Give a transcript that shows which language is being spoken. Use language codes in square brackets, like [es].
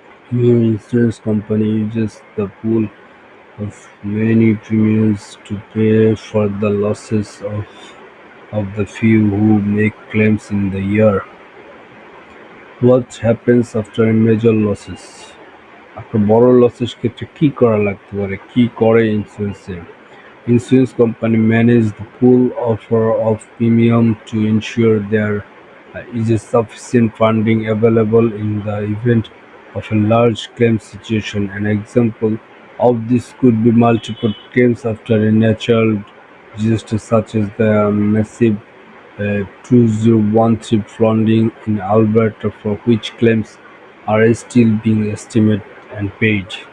[en] Your insurance company uses the pool of many premiums to pay for the losses of the few who make claims in the year. What happens after major losses? [bn] After বড় লসের ক্ষেত্রে কি করা লাগতে পারে? কি করে ইন্স্যুরেন্সে? [en] Insurance company manage the pool of premium to ensure there is a sufficient funding available in the event of a large claim situation. An example of this could be multiple claims after a natural disaster such as the massive 2013 flooding in Alberta, for which claims are still being estimated and paid.